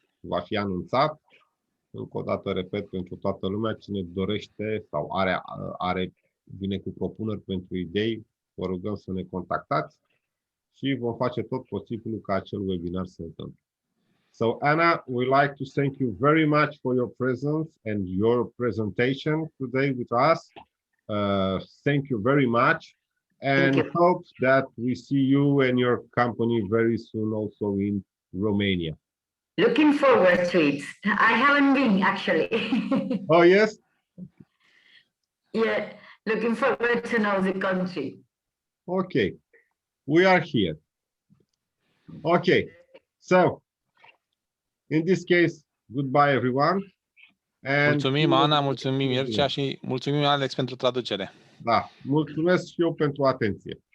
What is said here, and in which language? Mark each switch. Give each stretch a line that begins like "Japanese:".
Romanian: Va fi anunțat. Încă o dată, repet, pentru toată lumea, cine dorește sau vine cu propuneri pentru idei, vă rugăm să ne contactați și vom face tot posibilul ca acel webinar să se întâmple.
English: So, Anna, we'd like to thank you very much for your presence and your presentation today with us. Thank you very much, and hope that we see you and your company very soon also in Romania. Looking forward to it. I haven't been, actually. Oh, yes? Yeah, looking forward to know the country. Okay, we are here. Okay, so in this case, goodbye everyone. And
Romanian: mulțumim, Ana, mulțumim, Mircea, și mulțumim, Alex, pentru traducere. Da, mulțumesc și eu pentru atenție.